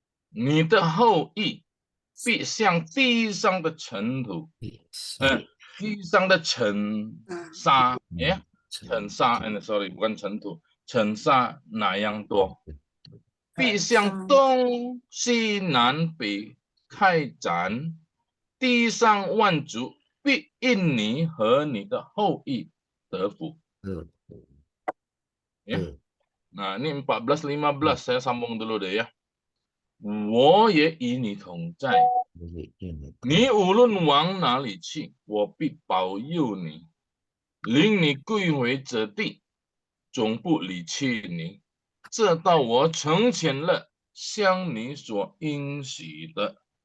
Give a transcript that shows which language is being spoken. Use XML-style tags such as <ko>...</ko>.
<zh>你的后裔必像地上的尘土，地上的尘沙，尘沙 ，</zh> <en>sorry，</en> <id>bukan</id> <zh>尘土，尘沙那样多，必向东西南北开展，地上万族必因你和你的后裔得福。</zh> <id>Ya. Nah, ini 14-15 saya sambung dulu deh ya.</id> <zh>我也与你同在，你无论往哪里去，我必保佑你，领你归回这地，总不离弃你，这到我成全了向你所应许的。</zh>